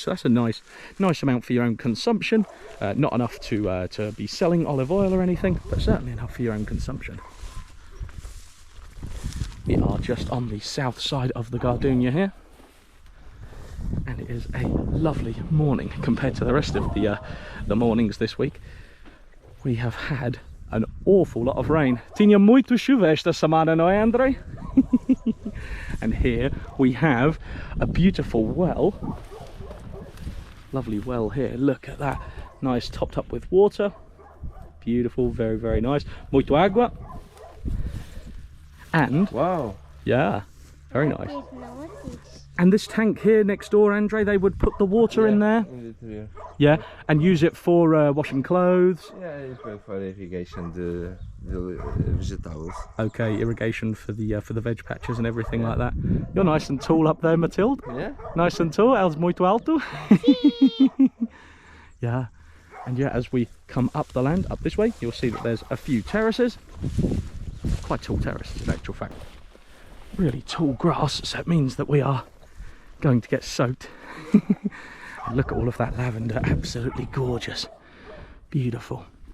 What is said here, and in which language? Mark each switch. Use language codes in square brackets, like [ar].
[en] So that's a nice amount for your own consumption. Not enough to be selling olive oil or anything, but certainly enough for your own consumption. We are just on the south side of the Gardenia here, and it is a lovely morning compared to the rest of the mornings this week. We have had an awful lot of rain. [pt] Tinha muito chuva esta semana, não é, Andre? [en] And here we have a beautiful well. Lovely well here. Look at that. Nice, topped up with water. Beautiful, very nice. [pt] Muito água. [en] And wow, yeah, very nice. And this tank here next door, Andre, they would put the water in there. Yeah, and use it for washing clothes. Yeah, it's for irrigation, the vegetables. Okay, irrigation for the veg patches and everything like that. You're nice and tall up there, Mathilde. Yeah. Nice and tall. [pt] Els muito alto. [en] Yeah. And yeah, as we come up the land, up this way, you'll see that there's a few terraces. Quite tall terraces in actual fact. Really tall grass, so it means that we are going to get soaked. And look at all of that lavender, absolutely gorgeous. Beautiful.